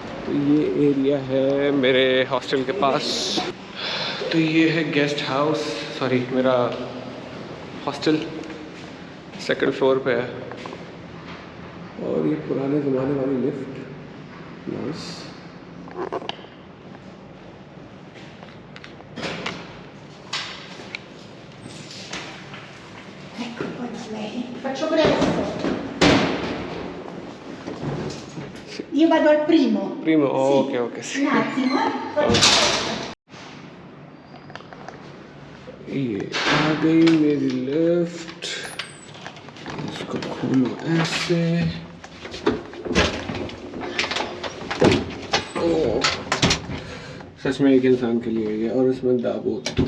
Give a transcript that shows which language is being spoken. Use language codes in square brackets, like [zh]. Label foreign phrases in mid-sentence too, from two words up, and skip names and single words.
[hi] तो ये एरिया है मेरे हॉस्टल के पास। तो ये है [en] guest house, [hi] सॉरी मेरा हॉस्टल, [en] second floor [hi] पे है। और ये पुराने ज़माने वाली लिफ्ट, नाइस। [it] Faccio presto. Io vado al primo. Primo, Sì. ok, ok, sì. Un attimo, [hi] ये आ गई मेरी लिफ्ट, इसको खोलो ऐसे। ओह, सच में एक इंसान के लिए है और इसमें दाबो।